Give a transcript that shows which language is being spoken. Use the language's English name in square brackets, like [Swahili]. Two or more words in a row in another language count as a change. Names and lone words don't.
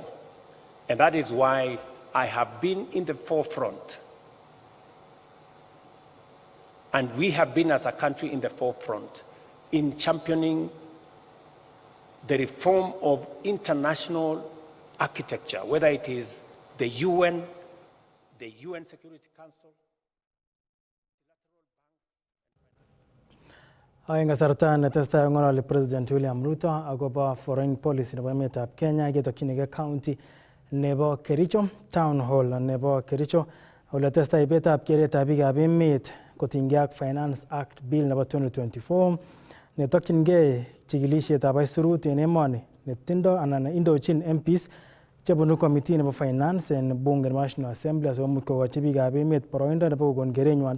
[English] And that is why I have been in the forefront, and we have been as a country in the forefront in championing the reform of international architecture, whether it is the UN Security Council. [Kalenjin] Aeng kasarta testai ngololi President William Ruto agobo [English] foreign policy [Kalenjin] nebo emetab Kenya ketokchinige county nebo Kericho, [English] town hall [Kalenjin] nebo Kericho, ole testai ibetab keretab biikab emet kotinygei ak Finance Act Bill nebo 2024 netokchinigei chikilisietab aisurut en emoni netindo anan indochin MPs chebunu committee nebo finance en bunge nebo National Assembly asikomuch kokochi biikab emet boroindo nebo kokon kerenywan.